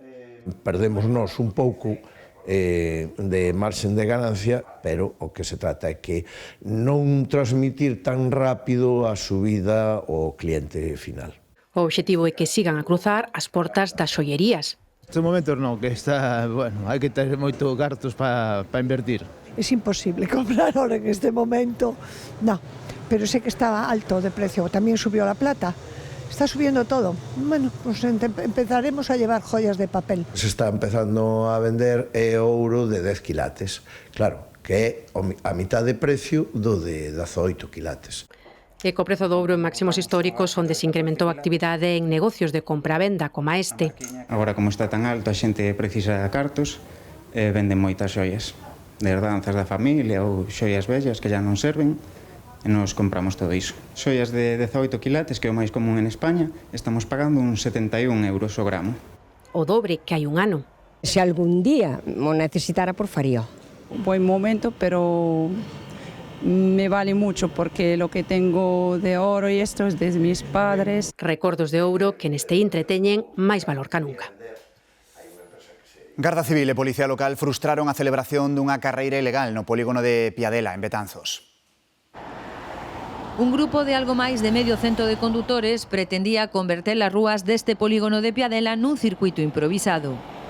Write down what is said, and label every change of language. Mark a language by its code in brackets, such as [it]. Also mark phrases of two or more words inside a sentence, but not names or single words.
[gl] Perdemos nós un pouco de marxen de ganancia, pero o que se trata é que non transmitir tan rápido a subida ao cliente final. O obxectivo é que sigan a cruzar as portas das xoierías. Nestes momentos non, que está, hai que ter moito cartos para invertir. [es] É imposible comprar ahora en este momento, no, pero sé que estaba alto de precio, tamén subió la plata. Está subiendo todo. Bueno, pues empezaremos a llevar joyas de papel. [gl] Se está empezando a vender ouro de 10 quilates. Claro, que é a mitad de precio do de 18 quilates. E co prezo do ouro en máximos históricos onde se incrementou a actividade en negocios de compra-venda como este. Agora, como está tan alto, a xente precisa de cartos e venden moitas xoias. De herdanzas da familia ou xoias vellas que já non serven. E nos compramos todo iso. Xoias de 18 quilates, que é o máis común en España, estamos pagando uns 71 euros o gramo. O dobre que hai un ano. Se algún día o necesitara, por faría. [es] Un buen momento, pero me vale mucho porque lo que tengo de oro y esto es de mis padres. [gl] Recordos de ouro que neste intre teñen máis valor que nunca. Garda Civil e Policía Local frustraron a celebración dunha carreira ilegal no polígono de Piadela, en Betanzos. Un grupo de algo máis de medio cento de condutores pretendía converter as rúas deste polígono de Piadela nun circuito improvisado.